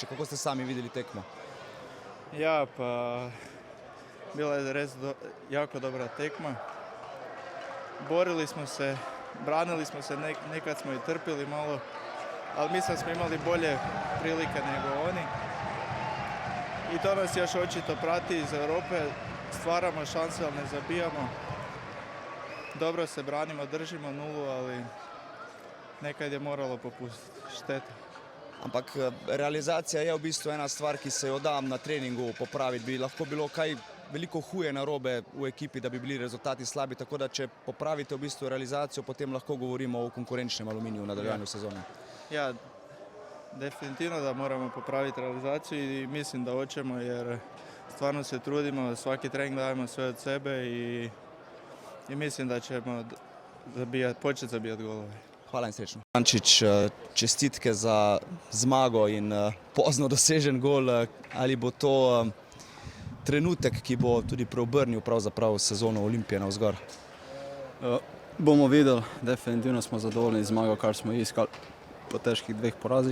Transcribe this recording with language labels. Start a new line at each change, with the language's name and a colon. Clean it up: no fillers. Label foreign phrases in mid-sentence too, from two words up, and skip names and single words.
Slovenian: Kako ste sami videli tekmo? Ja, pa bila je res jako dobra tekma.
Croatian: Borili smo se, branili smo se, nekad smo i trpili malo, ali mislim da smo imali bolje prilike nego oni. I to nas još očito prati iz Europe. Stvaramo šanse, ali ne zabijamo. Dobro se branimo, držimo nulu, ali nekad je moralo popustiti. Šteta.
Slovenian: Ampak realizacija je v bistvu ena stvar, ki se jo da na treningu popraviti. Bi lahko bilo kaj veliko huje narobe v ekipi, da bi bili rezultati slabi, tako da če popravite v bistvu realizacijo, potem lahko govorimo o konkurenčnem Aluminiju v nadaljevanju sezone.
Croatian: Ja, definitivno da moramo popraviti realizaciju i mislim da hoćemo jer stvarno se trudimo, svaki trening dajemo sve od sebe i mislim da ćemo početi zabijati golove.
Slovenian: Hvala in srečno. Urbančič, čestitke za zmago in pozno dosežen gol. Ali bo to trenutek, ki bo tudi preobrnil pravzaprav sezono Olimpije navzgor? Bomo videli, definitivno smo zadovoljni z zmago, kar smo iskali po težkih dveh porazih.